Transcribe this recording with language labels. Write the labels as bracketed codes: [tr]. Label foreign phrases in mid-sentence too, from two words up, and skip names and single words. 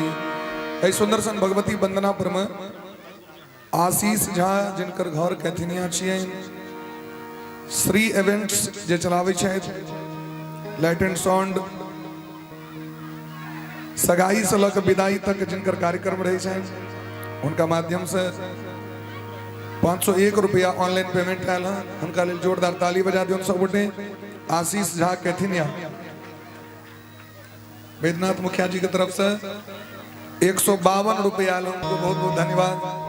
[mai] ऐ सुंदर सन भगवती वंदना पर में आशीष झा जिनकर घर कैथिनिया छिए, श्री इवेंट्स जे चलावे छै, [en] light and sound, [mai] सगाई से लक विदाई तक जिनकर कार्यक्रम रहे छै, उनका माध्यम से 501 रुपया [en] online payment [mai] आयल है। उनका लिए जोरदार ताली बजा दियो सब गोटे। आशीष झा कैथिनिया बैद्यनाथ मुखिया जी की तरफ से 152 रुपया आयल, उनको बहुत बहुत धन्यवाद।